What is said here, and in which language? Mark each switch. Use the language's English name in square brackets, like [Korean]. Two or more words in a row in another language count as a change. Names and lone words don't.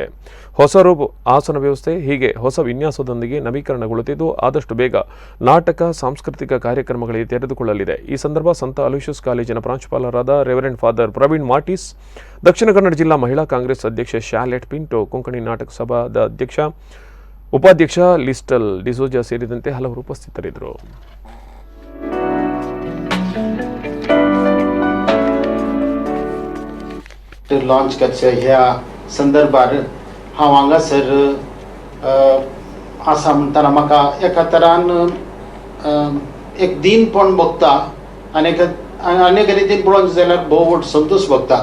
[Kannada] ಹೊಸ ರೂಪು ಆಸನ ವ್ಯವಸ್ಥೆ ಹೀಗೆ ಹೊಸ ವಿನ್ಯಾಸದೊಂದಿಗೆ ನವೀಕರಣಗೊಳ್ಳುತ್ತಿದ್ದು ಆದಷ್ಟು ಬೇಗ ನಾಟಕ ಸಾಂಸ್ಕೃತಿಕ ಕಾರ್ಯಕ್ರಮಗಳಿಗೆ ತೆರೆದುಕೊಳ್ಳಲಿದೆ. ಈ ಸಂದರ್ಭ ಸಂತ ಅಲೋಷಿಯಸ್ ಕಾಲೇಜಿನ ಪ್ರಾಂಶುಪಾಲರಾದ ರೆವರೆಂಡ್ ಫಾದರ್ ಪ್ರವೀಣ್ ಮಾರ್ಟಿಸ್, ದಕ್ಷಿಣ ಕನ್ನಡ ಜಿಲ್ಲಾ ಮಹಿಳಾ ಕಾಂಗ್ರೆಸ್ ಅಧ್ಯಕ್ಷೆ ಶಾಲೆಟ್ ಪಿಂಟೋ, ಕೊಂಕಣಿ ನಾಟಕ ಸಭಾದ ಉಪಾಧ್ಯಕ್ಷ ಲಿಸ್ಟಲ್ ಡಿಸೋಜಾ ಸೇರಿದಂತೆ ಹಲವರು ಉಪಸ್ಥಿತರಿದ್ದರು. [Konkani] लॉन्च करचे ह्या संदर्भार हांव हांगासर आसा म्हणटाना म्हाका एका तरान एक दीनपण भोगता आनी अनेक रितीन पळोवंक जाल्यार भोव व्हड संतोश भोगता.